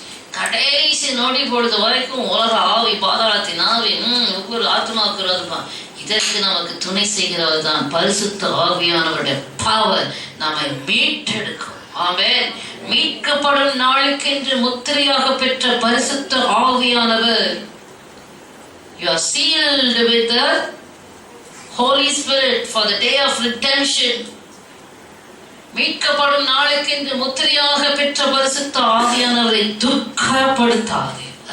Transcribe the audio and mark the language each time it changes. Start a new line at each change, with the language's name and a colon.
Tamil: கடைசி நொடி பொழுது வரைக்கும் உலக ஆவி, பாதாளத்தின் ஆவி, ஒவ்வொரு ஆத்மாவுக்கு இருப்பான். இதற்கு நமக்கு துணை செய்கிறவர் தான் பரிசுத்த ஆவியானவருடைய பவர் நம்மை மீட்டெடுக்கும். ஆமென். மீட்கப்படும் நாளுக்கென்று முத்திரையாக பெற்ற பரிசுத்த ஆவியானவர்.
English: You are sealed with the Holy Spirit for the day of redemption.
Tamil: மீட்கப்படும் நாளுக்கென்று முத்திரையாக பெற்ற பரிசுத்த ஆவியானவரை துக்கப்படுத்தாதே.